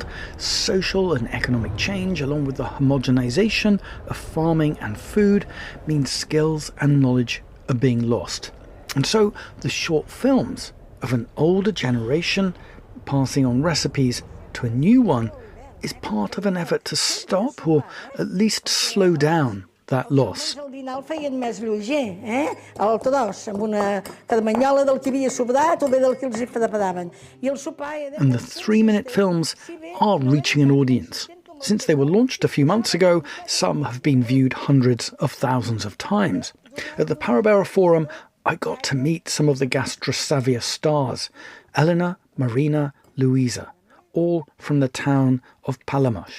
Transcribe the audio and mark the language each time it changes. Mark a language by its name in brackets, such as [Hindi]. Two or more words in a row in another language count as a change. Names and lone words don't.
[English] Social and economic change, along with the homogenization of farming and food, means skills and knowledge are being lost. And so the short films of an older generation passing on recipes to a new one is part of an effort to stop or at least slow down that loss. [Catalan] El dinar el feien més lleuger, a l'alta d'os, amb una caramanyola del que havia sobrat o bé del que els hi fadaven. I el sopar era... [English] And the 3-minute films are reaching an audience. Since they were launched a few months ago, some have been viewed hundreds of thousands of times. At the Parabere Forum, I got to meet some of the Gastrosàvia stars, Elena, Marina, Louisa, all from the town of Palamos.